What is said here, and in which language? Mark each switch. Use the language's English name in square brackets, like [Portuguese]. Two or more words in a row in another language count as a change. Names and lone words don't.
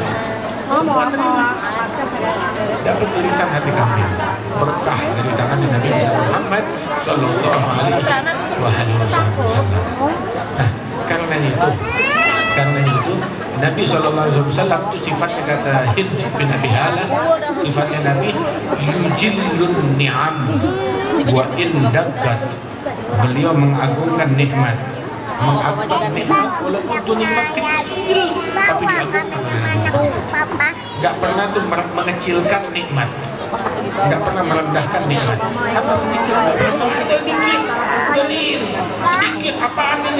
[Indonesian] Semua terima, dapat irisan hati kambing, berkah dari tangan Nabi Muhammad [Arabic] Sallallahu Alaihi Wasallam. [Indonesian] Nah, karenanya itu Nabi [Arabic] Sallallahu Alaihi Wasallam [Indonesian] itu sifatnya, kata Hind bin Abi Hala, sifatnya Nabi [Arabic] yujillun ni'am wa in daggat. [Indonesian] Beliau mengagungkan nikmat, mengagungkan nikmat walaupun itu nikmat kecil, tapi diagungkan oleh Nabi. Gak pernah tuh mengecilkan nikmat, gak pernah merendahkan nikmat. Apa sedikit, gak pernah ada dikit, dalil sedikit, apaan ini?